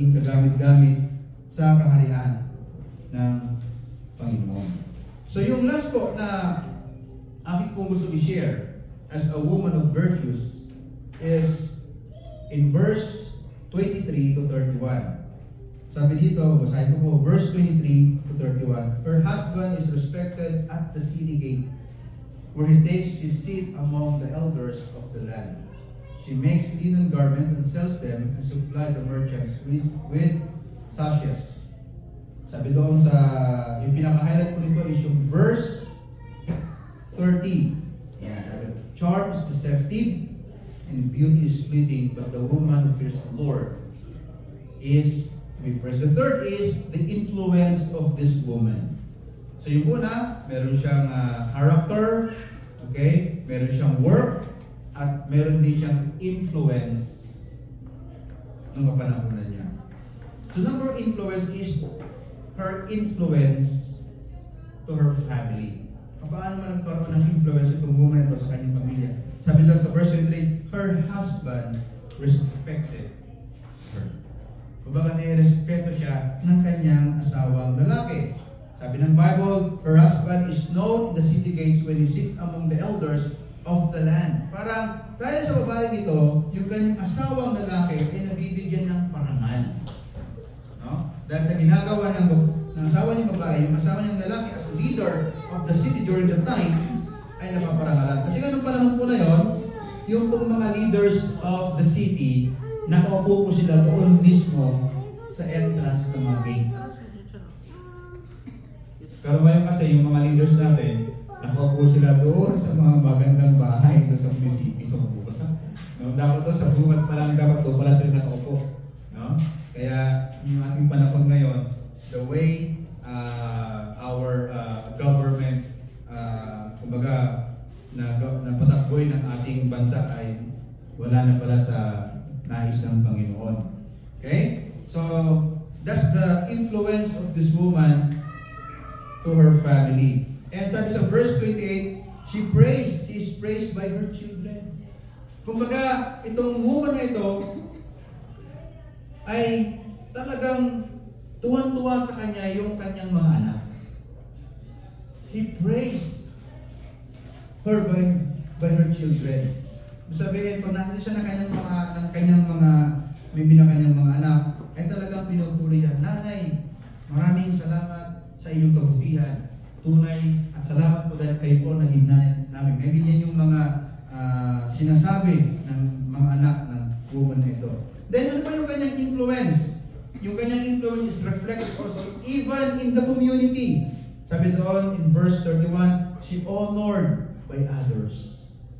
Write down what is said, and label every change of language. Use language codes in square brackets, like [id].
[tl] magamit-gamit sa kaharian ng Panginoon. So yung last po na aking pong gusto i-share [en] as a woman of virtues [tl] is in verse 23 to 31. Sabi dito, basahin ko po, [en] verse 23 to 31, her husband is respected at the city gate, where he takes his seat among the elders of the land. She makes linen garments and sells them and supplies the merchants with sashes. [tl] Sabi doon sa, yung pinaka-highlight ko nito is yung verse 30. [en] Yeah, sabi, charm is deceptive and beauty is fleeting, but the woman who fears the Lord is to be praised. The third is the influence of this woman. [tl] So yung una, meron siyang character, okay? Meron siyang work, at meron din siyang influence ng kapanahunan niya. [en] So number influence is her influence to her family. [tl] Paano man nagkaroon ng influence itong woman ito sa kanyang pamilya? Sabi lang sa [en] verse 23, her husband respected her. [tl] Kumbaga nirespeto siya ng kanyang asawang lalaki. [en] Sabi ng Bible, her husband is known in the city gates when he sits among the elders of the land. [tl] Parang dahil sa babaeng ito, yung kanyang asawang lalaki ay nabibigyan ng parangal. No? Dahil sa ginagawa ng asawa niyang babae, yung asawa niyang lalaki [en] as leader of the city during the time [tl] ay napaparangalan. Kasi ganun panahon po na yon, yung pong mga [en] leaders of the city, [tl] nakaupo po sila doon mismo sa entrance ng mga gate. Pero ngayon kasi yung mga leaders natin, nakaupo sila doon sa mga magandang bahay doon sa munisipyo. No? Dapat doon sa bungat pa lang, dapat doon pala sila nakaupo. No? Kaya yung ating panahon ngayon, [en] the way our government, [tl] kumbaga, napatakboy ng ating bansa ay wala na pala sa nais ng Panginoon. Okay? [en] So, that's the influence of this woman to her family. And sabi sa verse 28, she is praised by her children. [tl] Kumbaga, itong woman na ito ay talagang tuwan-tuwa sa kanya yung kanyang mga anak. [en] He praised her by her children. [tl] Sabihin, pag nakita siya ng kanyang mga may binakanyang mga anak, ay talagang pinupuri niya, Nanay, maraming salamat sa iyong kabutihan. Tunay at salamat po dahil kayo po naging nanay namin. Maybe yan yung mga sinasabi ng mga anak ng woman na ito. Then ano pa yung kanyang influence? [en] Yung kanyang influence is reflected also even in the community. [tl] Sabi doon [en] in verse 31, she honored by others.